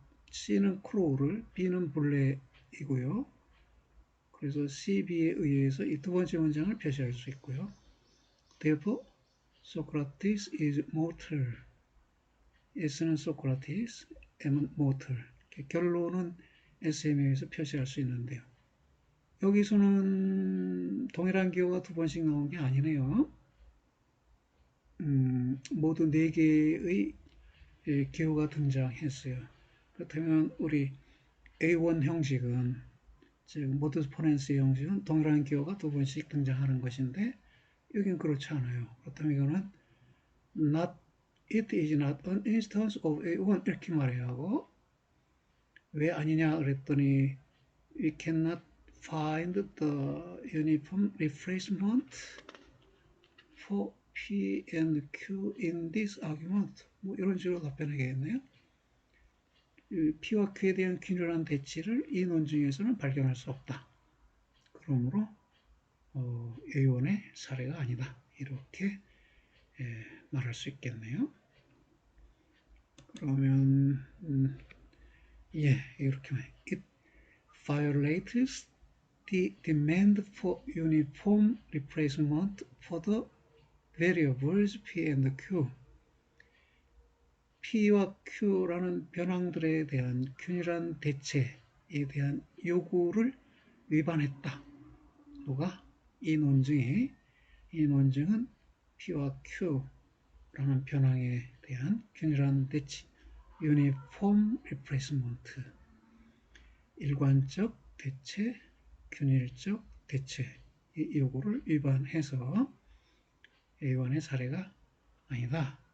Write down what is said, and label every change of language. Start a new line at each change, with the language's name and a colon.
Korean: C는 crow를, B는 블랙이고요. 그래서 C, B에 의해서 이 두 번째 문장을 표시할 수 있고요.
English: Therefore, Socrates is mortal. S는 Socrates, M은 mortal.
Korean: 결론은 SM에 의해서 표시할 수 있는데요. 여기서는 동일한 기호가 두 번씩 나온 게 아니네요. 모두 4개의 기호가 등장했어요. 그렇다면 우리 A1 형식은, 즉 모두스 포넨스 형식은 동일한 기호가 두 번씩 등장하는 것인데 여긴 그렇지 않아요. 그렇다면 이거는
English: it is not an instance of A1
Korean: 이렇게 말해야 하고, 왜 아니냐 그랬더니
English: we cannot find the uniform replacement for P and Q in this argument.
Korean: 뭐 이런 식으로 답변하겠네요. P와 Q에 대한 균일한 대치를 이 논증에서는 발견할 수 없다. 그러므로 A1의 사례가 아니다. 이렇게 말할 수 있겠네요. 그러면 예, 이렇게
English: it violates the demand for uniform replacement for the variables P and Q.
Korean: P와 Q라는 변항들에 대한 균일한 대체에 대한 요구를 위반했다. 누가? 이 논증은 P와 Q라는 변항에 대한 균일한 대치, uniform replacement, 일관적 대체, 균일적 대체 이 요구를 위반해서 A1의 사례가 아니다.